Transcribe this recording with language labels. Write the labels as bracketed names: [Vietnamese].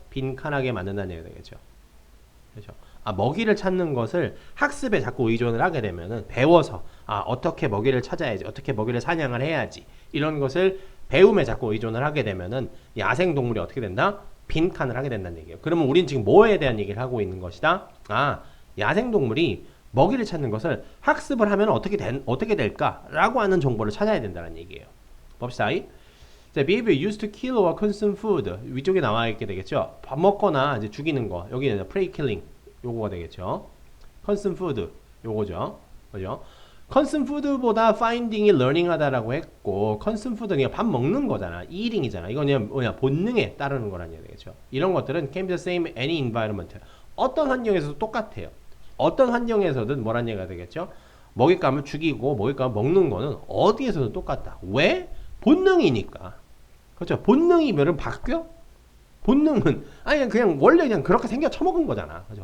[Korean] 빈칸하게 만든다는 얘기가 되겠죠. 그렇죠? 먹이를 찾는 것을 학습에 자꾸 의존을 하게 되면은 배워서 어떻게 먹이를 찾아야지, 어떻게 먹이를 사냥을 해야지 이런 것을 배움에 자꾸 의존을 하게 되면은 야생 동물이 어떻게 된다? 빈칸을 하게 된다는 얘기예요. 그러면 우린 지금 뭐에 대한 얘기를 하고 있는 것이다? 야생 동물이 먹이를 찾는 것을 학습을 하면 어떻게 될까라고 하는 정보를 찾아야 된다는 얘기예요. 봅시다. 자, [English] behavior used to kill or consume food [Korean] 위쪽에 나와 있게 되겠죠. 밥 먹거나 이제 죽이는 거. 여기는 prey killing 요거가 되겠죠. consume food 요거죠. 그죠? consume food보다 finding이 learning 하다라고 했고 consume food는 그냥 밥 먹는 거잖아. eating이잖아. 이건 그냥 본능에 따르는 거라는 얘기 되겠죠. 이런 것들은 [English] can be the same any environment. [Korean] 어떤 환경에서도 똑같아요. 어떤 환경에서든 뭐란 얘기가 되겠죠. 먹잇감을 죽이고 먹잇감을 먹는 거는 어디에서든 똑같다. 왜? 본능이니까. 그렇죠. 본능이면 바뀌어? 본능은 그냥 원래 그렇게 생겨 처먹은 거잖아. 그죠?